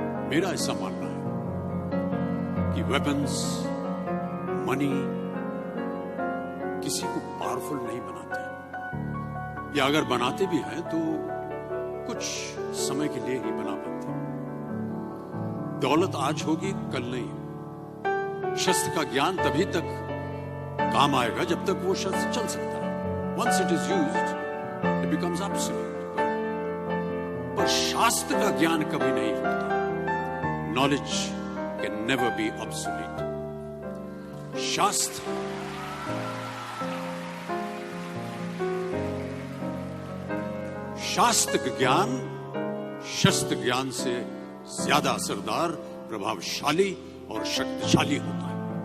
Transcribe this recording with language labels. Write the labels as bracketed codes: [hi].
[hi] मेरा ऐसा मानना है कि वेपन्स, मनी किसी को पावरफुल नहीं बनाते, या अगर बनाते भी हैं तो कुछ समय के लिए ही बना पाते। दौलत आज होगी, कल नहीं। शस्त्र का ज्ञान तभी तक काम आएगा जब तक वो शस्त्र चल सकता है। [en] Once it is used, it becomes absolute. [hi] पर शास्त्र का ज्ञान कभी नहीं होता। [en] Knowledge can never be obsolete. [hi] शास्त्र ज्ञान शस्त्र ज्ञान से ज्यादा असरदार, प्रभावशाली और शक्तिशाली होता है।